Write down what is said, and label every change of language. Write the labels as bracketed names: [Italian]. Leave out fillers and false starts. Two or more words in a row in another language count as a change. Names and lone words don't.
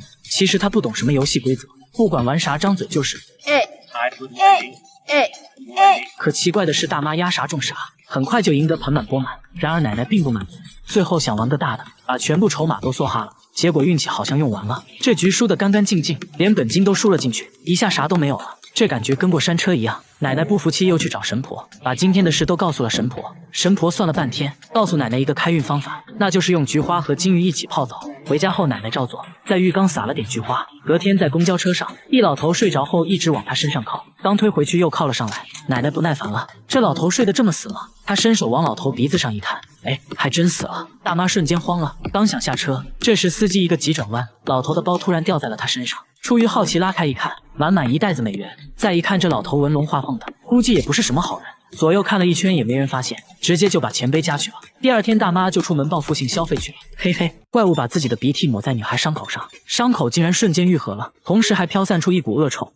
[Chinese] 其實她不懂什麼遊戲規則，不管玩啥張嘴就是。可奇怪的是，大媽壓啥中啥， 很快就贏得盆滿缽滿。然而奶奶並不滿足，最後想玩個大的，把全部籌碼都梭哈了。結果運氣好像用完了，這局輸得干干淨淨，連本金都輸了進去，一下啥都沒有了。這感覺跟過山車一樣。奶奶不服氣，又去找神婆，把今天的事都告訴了神婆。神婆算了半天，告訴奶奶一個開運方法，那就是用菊花和金魚一起泡澡。回家後，奶奶照做，在浴缸撒了點菊花。隔天在公交車上，一老頭睡着後一直往他身上靠，剛推回去又靠了上來。奶奶不耐煩了，這老頭睡得這麼死嗎？她伸手往老頭鼻子上一探，哎，還真死了。大媽瞬間慌了，剛想下車，這時司機一個急轉彎，老頭的包突然掉在了他身上。出於好奇拉開一看，滿滿一袋子美元。再一看這老頭紋龍畫鳳的，估計也不是什麼好人。左右看了一圈也沒人發現，直接就把錢背家去了。第二天大媽就出門報復性消費去了。嘿嘿，怪物把自己的鼻涕抹在女孩傷口上，傷口竟然瞬間愈合了，同時還飄散出一股惡臭。